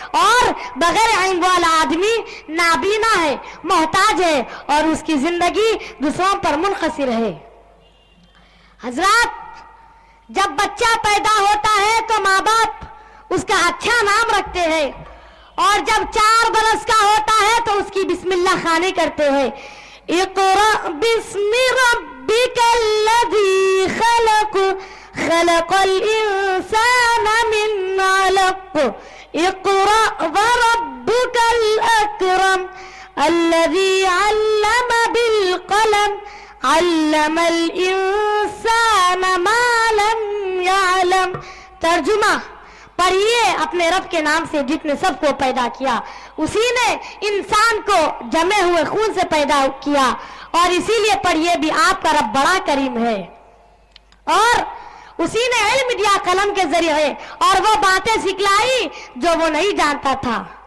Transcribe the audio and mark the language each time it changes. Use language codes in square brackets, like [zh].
[ur] اور بغیر علم والا آدمی نابینا ہے، محتاج ہے اور اس کی زندگی دوسروں پر منحصر ہے. حضرات، جب بچہ پیدا ہوتا ہے تو ماں باپ اس کا اچھا نام رکھتے ہیں، اور جب 4 برس کا ہوتا ہے تو اس کی بسم اللہ خوانی کرتے ہیں. [ar] اقرأ بسم ربک الذی خلق خلق الانسان من علق اقرأ وربک الاکرم الذی علم بالقلم علم الانسان ما لم يعلم. [ur] ترجمہ: پڑھیے اپنے رب کے نام سے جس نے سب کو پیدا کیا. اسی نے انسان کو جمے ہوئے خون سے پیدا کیا، اور اسی لیے پڑھیے بھی آپ کا رب بڑا کریم ہے. اور اسی نے علم دیا قلم کے ذریعے، اور وہ باتیں سکھلائی جو وہ نہیں جانتا تھا.